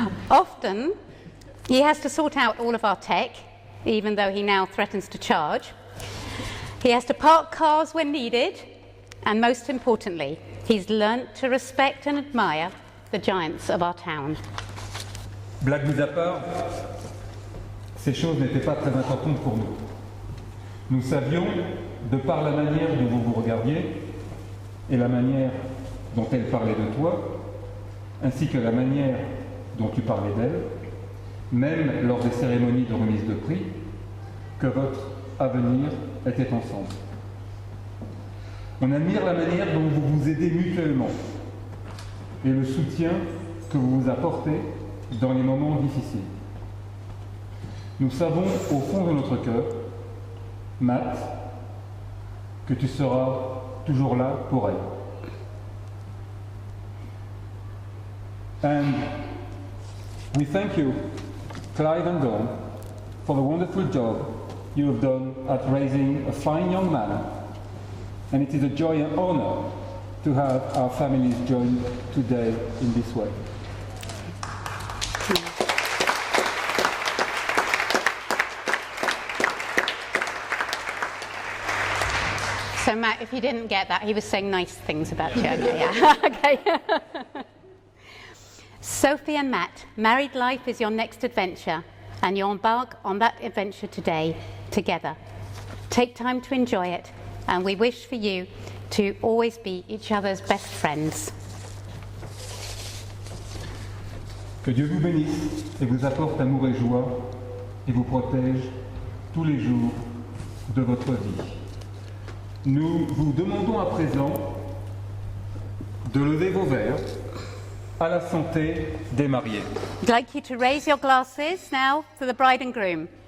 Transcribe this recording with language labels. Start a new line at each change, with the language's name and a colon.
English: Often he has to sort out all of our tech, even though he now threatens to charge. He has to park cars when needed, and most importantly, he's learnt to respect and admire the giants of our town.
French: Blague mise à part, ces choses n'étaient pas très importantes pour nous. Nous savions, de par la manière dont vous vous regardiez et la manière dont elle parlait de toi, ainsi que la manière dont tu parlais d'elle, même lors des cérémonies de remise de prix, que votre avenir était ensemble. On admire la manière dont vous vous aidez mutuellement et le soutien que vous vous apportez dans les moments difficiles. Nous savons au fond de notre cœur, Matt, que tu seras toujours là pour elle.
English: And we thank you, Clive and Dawn, for the wonderful job you have done at raising a fine young man, and it is a joy and honor to have our families join today in this way. So Matt, if you didn't get that, he was saying nice things about you. Yeah. Okay. Sophie and Matt, married life is your next adventure, and you embark on that adventure today together. Take time to enjoy it, and we wish for you to always be each other's best friends.
French: Que Dieu vous bénisse et vous apporte amour et joie et vous protège tous les jours de votre vie. Nous vous demandons à présent de lever vos verres à la santé des mariés.
English: I'd like you to raise your glasses now for the bride and groom.